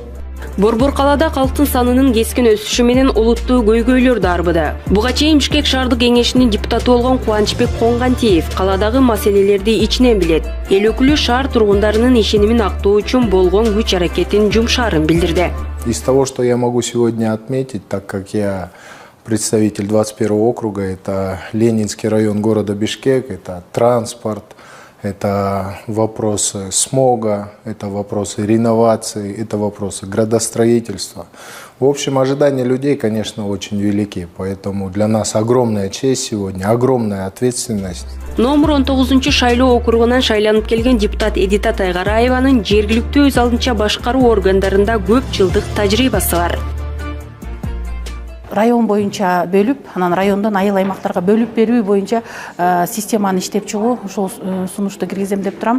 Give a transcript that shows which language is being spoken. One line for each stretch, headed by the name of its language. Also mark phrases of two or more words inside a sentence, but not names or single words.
Kyrgyz: Борбор калаада калктын санынын кескин өсүшү менен олуттуу көйгөйлөр да арбыда. Буга чейин Бишкек шаардык кеңешинин депутаты болгон Кубанычбек Коңгантиев каладагы маселелерди ичинен билет. Эл өкүлү шаар тургундарынын ишенимин актоо үчүн болгон күч аракетин жумшаарын билдирди.
Russian: Из того, что я могу сегодня отметить, так как я представитель 21 округа, это Ленинский район города Бишкек, это транспорт, это вопросы смога, это вопросы реновации, это вопросы градостроительства. В общем, ожидания людей, конечно, очень велики, поэтому для нас огромная честь сегодня, огромная ответственность.
Kyrgyz: Номер 19 шайлоо округунан шайланып келген депутат Эдита Тайгараеванын жергиликтүү өз алдынча башкаруу органдарында көп жылдык тажрыйбасы бар. Район боюнча бөлүп, анан райондон айыл аймактарга бөлүп берүү боюнча системаны иштеп чыгуу ушул сунушту киргизем деп турам.